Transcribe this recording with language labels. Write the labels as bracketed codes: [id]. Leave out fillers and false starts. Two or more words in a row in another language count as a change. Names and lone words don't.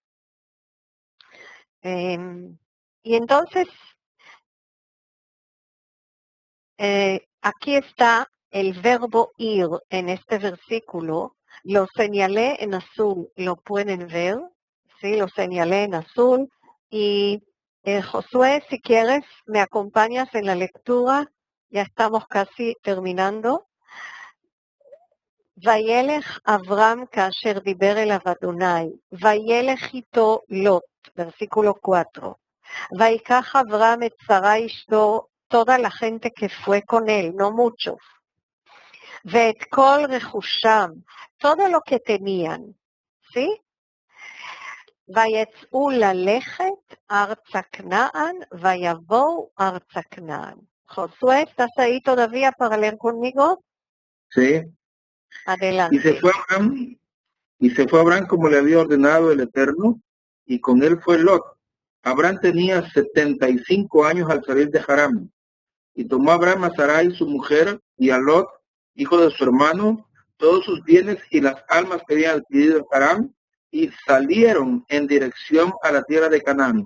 [es] Y entonces, aquí está el verbo ir en este versículo. Lo señalé en azul, lo pueden ver, ¿sí? Lo señalé en azul. Y Josué, si quieres, me acompañas en la lectura. Ya estamos casi terminando. [he] וילך אברהם כאשר דיבר אליו אדוני, וילך איתו לוט, versículo 4. ויקח אברהם את שרה אשתו, [es] toda la gente que fue con él, no muchos, [he] ואת כל רכושם, [es] todo lo que tenían, ¿sí? [he] ויצאו ללכת ארצה כנען, ויבואו ארצה כנען. [es] Josué, ¿estás ahí todavía para leer conmigo? Sí. Adelante. Y se fue Abraham como le había ordenado el Eterno, y con él fue Lot. Abraham tenía 75 años al salir de Haram. Y tomó Abraham a Sarai, su mujer, y a Lot, hijo de su hermano, todos sus bienes y las almas que habían adquirido en Haram, y salieron en dirección a la tierra de Canaán.